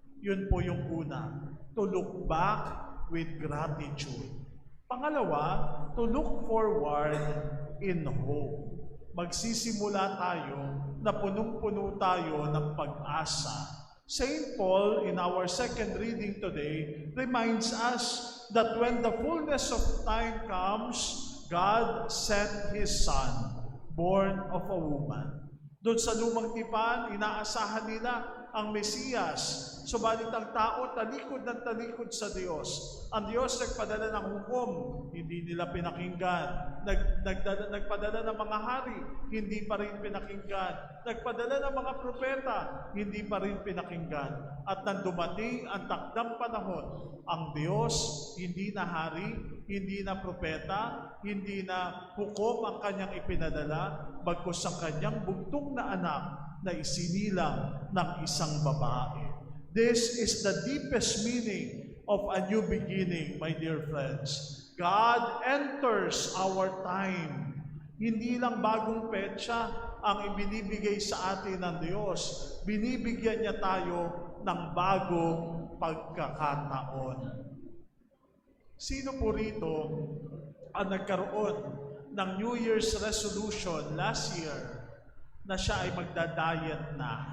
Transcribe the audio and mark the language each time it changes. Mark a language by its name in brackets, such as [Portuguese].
[Filipino] Yun po yung una, [English] to look back with gratitude. Pangalawa, to look forward in hope. [Filipino] Magsisimula tayo na punong-puno tayo ng pag-asa. [English] St. Paul, in our second reading today, reminds us that when the fullness of time comes, God sent His Son, born of a woman. [Filipino] Doon sa lumang tipan, inaasahan nila ang Mesiyas. Subalit ang tao talikod ng talikod sa Diyos. Ang Diyos nagpadala ng hukom, hindi nila pinakinggan. Nagpadala ng mga hari, hindi pa rin pinakinggan. Nagpadala ng mga propeta, hindi pa rin pinakinggan. At nang dumating ang takdang panahon, ang Diyos hindi na hari, hindi na propeta, hindi na hukom ang kanyang ipinadala, bagkus ang kanyang bugtong na anak na isinilang ng isang babae. [English] This is the deepest meaning of a new beginning, my dear friends. God enters our time. [Filipino] Hindi lang bagong petsa ang ibinibigay sa atin ng Diyos. Binibigyan niya tayo ng bagong pagkakataon. Sino po rito ang nagkaroon ng [English] New Year's resolution last year [Filipino] na siya ay magda-diet na?